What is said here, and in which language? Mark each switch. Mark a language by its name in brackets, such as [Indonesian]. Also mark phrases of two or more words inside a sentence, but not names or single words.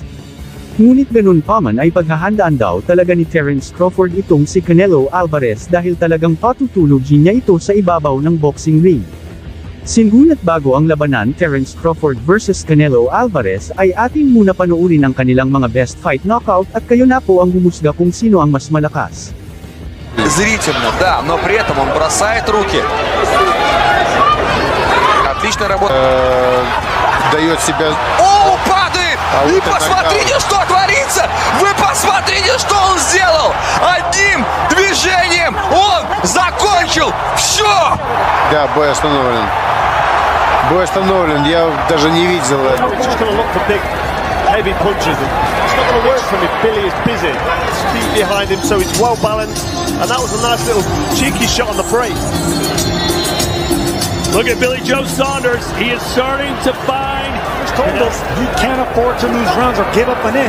[Filipino] Ngunit ganun pa man ay paghahandaan daw talaga ni Terrence Crawford itong si Canelo Alvarez dahil talagang patutulogin niya ito sa ibabaw ng [English] boxing ring. [Filipino] Singunat bago ang labanan Terrence Crawford versus Canelo Alvarez ay atin muna panuurin ang kanilang mga [English] best fight knockout [Filipino] at kayo na po ang humusga kung sino ang mas malakas. [Russian] Зрительно, да, но при этом он бросает руки. Отличная работа. Дает себя... О, падает! И посмотрите, что творится! Вы посмотрите, что он сделал! Одним движением он закончил все! Да, бой остановлен. Бой остановлен, я даже не видел это. [English] Heavy punches. It's not going to work for him if Billy is busy. Feet behind him, so he's well balanced. And that was a nice little cheeky shot on the break. Look at Billy Joe Saunders. He is starting to find. He's told us he can't afford to lose rounds or give up an inch.